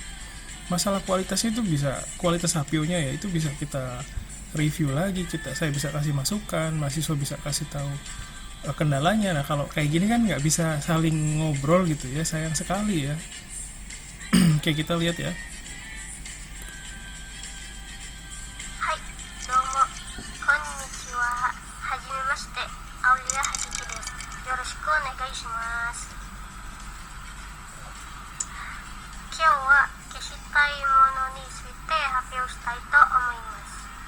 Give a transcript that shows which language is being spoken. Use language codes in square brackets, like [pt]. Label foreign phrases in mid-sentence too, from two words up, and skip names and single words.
[id] Masalah kualitasnya itu bisa, kualitas HPO-nya ya itu bisa kita review lagi, saya bisa kasih masukan, mahasiswa bisa kasih tahu kendalanya. Nah kalau kayak gini kan nggak bisa saling ngobrol gitu ya, sayang sekali ya. Kayak kita lihat ya. [ja] はい、どうも、こんにちは。はじめまして、青柳はじきです。よろしくお願いします。今日は消したいものについて発表したいと思います。